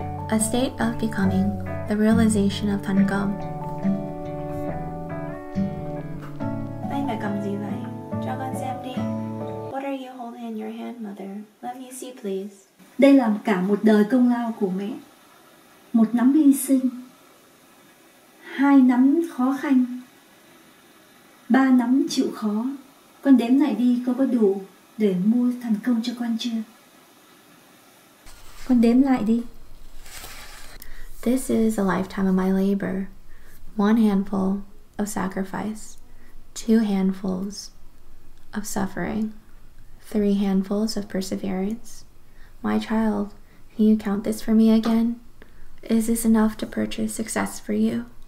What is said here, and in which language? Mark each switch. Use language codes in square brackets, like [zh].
[en] A state of becoming, the realization of thành công. [vi] Anh đã cầm gì vậy? Cho con xem đi. [en] What are you holding in your hand, mother? Let me see, please. [vi] Đây là cả một đời công lao của mẹ. Một nắm hy sinh, 2 nắm khó khăn, 3 nắm chịu khó. Con đếm lại đi, con có đủ để mua thành công cho con chưa? Con đếm lại đi. [en] This is a lifetime of my labor. 1 handful of sacrifice, 2 handfuls of suffering, 3 handfuls of perseverance. My child, can you count this for me again? Is this enough to purchase success for you?